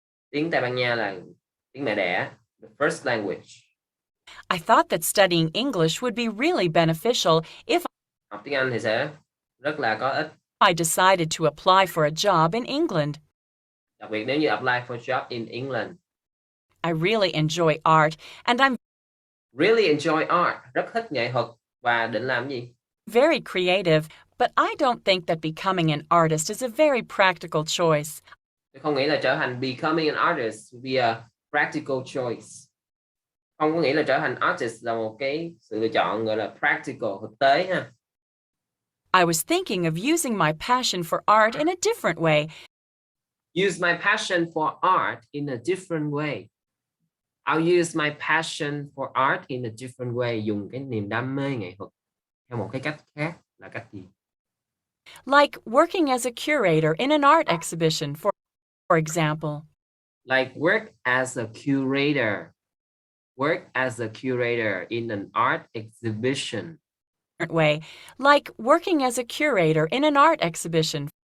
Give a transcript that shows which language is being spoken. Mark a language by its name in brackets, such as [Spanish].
[Vietnamese] Tiếng Tây Ban Nha là tiếng mẹ đẻ, [English] the first language. I thought that studying English would be really beneficial if [Vietnamese] Học tiếng Anh thì sẽ rất là có ích. [English] I decided to apply for a job in England. [Vietnamese] Đặc biệt nếu như [English] apply for a job in England. I really enjoy art and I'm Really enjoy art, [Vietnamese] rất thích nghệ thuật và định làm gì? [English] very creative, but I don't think that becoming an artist is a very practical choice. [Vietnamese] Tôi không nghĩ là trở thành [English] becoming an artist would be a practical choice. [Vietnamese] Không có nghĩ là trở thành artist là một cái sự lựa chọn gọi là practical, thực tế ha. [English] I was thinking of using my passion for art in a different way. Use my passion for art in a different way. I'll use my passion for art in a different way. [Vietnamese] Dùng cái niềm đam mê nghệ thuật theo một cái cách khác là cách gì? [English] Like working as a curator in an art exhibition, for example. Like work as a curator. Work as a curator in an art exhibition. Way, like working as a curator in an art exhibition.